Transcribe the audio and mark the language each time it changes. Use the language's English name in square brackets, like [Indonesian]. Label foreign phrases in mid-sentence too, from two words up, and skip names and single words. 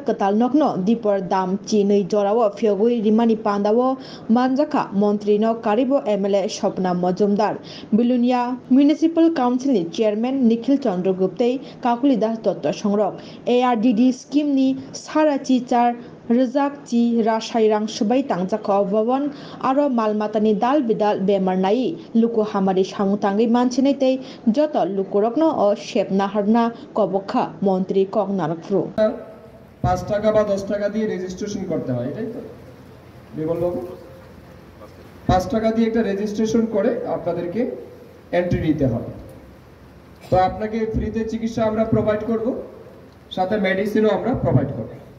[Kok Borok] कताल नकनो दीपर दाम चिनै जराव फिगुरि रिमानि पान्दाव मानजाखा मन्त्री नक कारिबो एमएलए सपना मजुमदार बिलुनिया म्युनिसिपल काउन्सिलनि चेयरमैन निखिल चंद्र गुप्ते काकुली दास दत्त संरक एआरडीडी स्कीमनि साराची चार रजाक ची रासायरां सुबाय तांजाखा भवन आरो मालमातानि दाल बिदाल बेमार नाई लुकु हामारि सामुतांगै मानसिनै तै जत लुकुरकनो अ शेपना हरना कबखा मन्त्री কক नारकफ्रु [Bangla] 5 টাকা বা 10 টাকা দিয়ে রেজিস্ট্রেশন করতে হয় এটাই তো বিমল বাবু 5 টাকা দিয়ে একটা রেজিস্ট্রেশন করে আপনাদেরকে এন্ট্রি নিতে হবে তো আপনাকে ফ্রিতে চিকিৎসা আমরা প্রোভাইড করব সাথে মেডিসিনও আমরা প্রোভাইড করব